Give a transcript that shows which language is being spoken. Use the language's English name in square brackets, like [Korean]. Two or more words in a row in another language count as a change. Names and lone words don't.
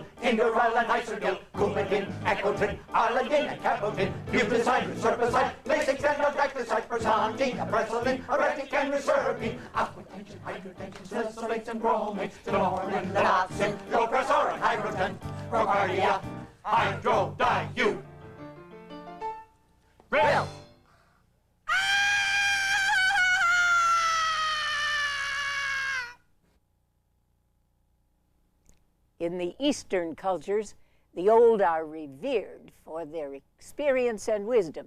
[English] indoril, and isodil, coumadin, ecotrin, arladin, and capotin, butazide, serpicide, lasix, and odaclyside, persantine, apresilin, eretic, and reserpine, aquatension, hydrotension, salicylates, and bromates, chlorine, lanoxin, loprazorin, hydrogen, procardia, hydrodiu. Rail! In the Eastern cultures, the old are revered for their experience and wisdom.